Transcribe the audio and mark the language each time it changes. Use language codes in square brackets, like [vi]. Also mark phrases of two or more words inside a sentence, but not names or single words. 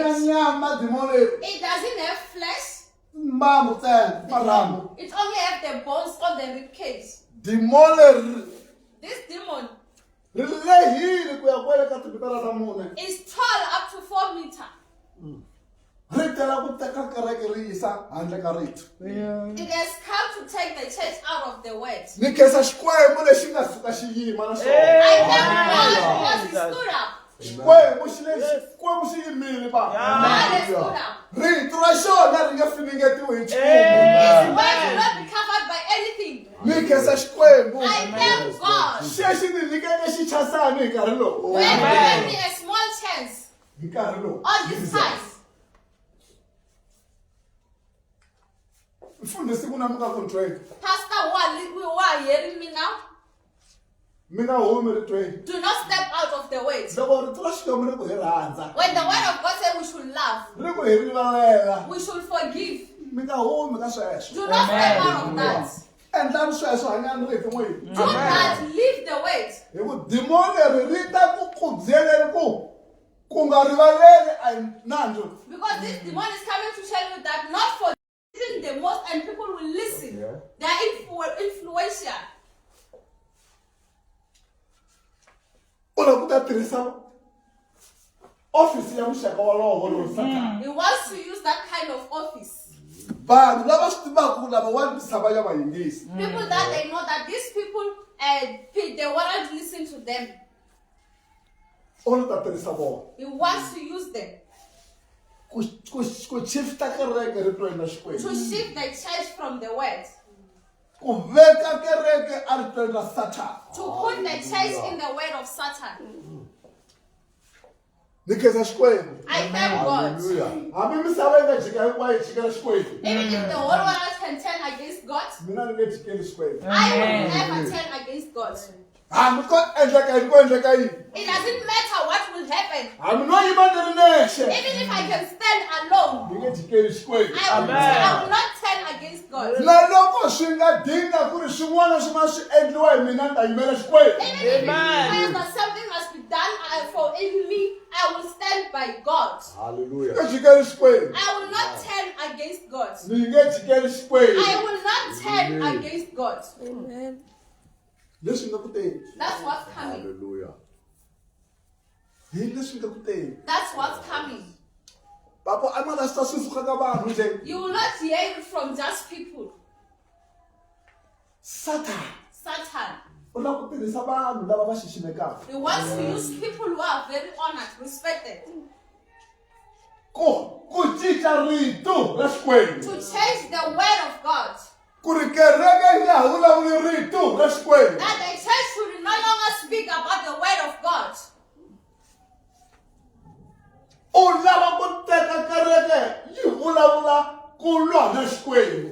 [en] ribcage. [ts] nyama demon leri. [en] It doesn't have flesh. [ts] Timbambu ntsena marhambu. [en] It only has the bones on the ribcage. [ts] Demon leri [en] This demon [ts] ri lehile ku ya kwele ka timitara ta mune. [en] is tall up to 4 meters. [ts] Ri tela ku teka kereke ri yisa handle ka rito. [en] It has come to take the church out of the word. [ts] Ni khensa Xikwembu lexi nga suka xi yima na [en] I [ts] xona. [en] thank God because he stood up. [ts] Xikwembu xi yimile ba. [en] God has stood up. [ts] Rito ra xona ri nge finingetiwi hi [en] His [ts] nchumu. [en] word will not be covered by anything. [ts] Ni khensa Xikwembu. [en] I thank God. [ts] Xexi ni nyikele xichasani hi nkarhi lowu. [en] You have given me a small chance [ts] Hi nkarhi lowu. [en] all this time. [ts] Mfundhisi ku na mi nga ku tweni. [en] Pastor, who are hearing me now? [ts] Mi nga humi ri tweni. [en] Do not step out of the word. [ts] Loko rito ra Xikwembu ri ku hi rhandza. [en] When the word of God says we should love, [ts] Ri ku hi rivalela. [en] we should forgive. [ts] Mi nga humi ka sweswo. [en] Do not step out of that. [ts] Endlani sweswo hanyani rito n'wini. [en] Do not leave the word. [ts] Hi ku demon leri ri ta ku kubyeleri ku nga rivaleli a hi nandzu. [en] Because this demon is coming to tell you that not for the most and people will listen. They are influential. [ts] U lava ku ta tirhisa office ya muxaka wolowo lowu Satan. [en] He wants to use that kind of office. [ts] Vanhu lava swi tivaka ku lava wa misava ya vayingisi. [en] People that they know that these people, they won't listen to them. [ts] U lava ta tirhisa vona. [en] He wants to use them [ts] Ku shifta kereke ri tweni na [en] to [ts] Xikwembu. [en] shift the church from the word, [ts] Ku veka kereke a ri tweni na Satan. [en] to put the church in the word of Satan. [ts] Ni khensa Xikwembu. [en] I thank God. [ts] Hambi misava yi nga jika hinkwayo yi jikela Xikwembu. [en] Even if the whole world can turn against God, [ts] Mina ni nge jikeli Xikwembu. [en] I will never turn against God. [ts] Hambi ko endleka yini ko endleka yini. [en] It doesn't matter what will happen. [ts] Hambi no yima ni ri nexe. [en] Even if I can stand alone, [ts] Ni nge jikeli Xikwembu. [en] I will not turn against God. [ts] Na loko swi nga dinga ku ri swin'wana swin'wana swi endliwa hi mina ni ta yimela Xikwembu. [en] Even if it requires that something must be done for even me, I will stand by God. [ts] Ni nge jikeli Xikwembu. [en] I will not turn against God. [ts] Ni nge jikeli Xikwembu. [en] I will not turn against God. [ts] Leswi nga ku teni. [en] That's what's coming. [ts] Hi leswi nga ku teni. [en] That's what's coming. [ts] Papo a nga ta swi suka ka vanhu nje. [en] You will not hear it from just people. [ts] Satan [en] Satan. [ts] u lava ku tirhisa vanhu lava va xiximekaka. [en] He wants to use people who are very honored, respected, [ts] Ku cinca rito ra Xikwembu. [en] to change the word of God. [ts] Ku ri kereke yi nga ha vulavuli rito ra Xikwembu. [en] That the church should no longer speak about the word of God. [ts] U lava ku teka kereke yi vulavula ku lwa na Xikwembu.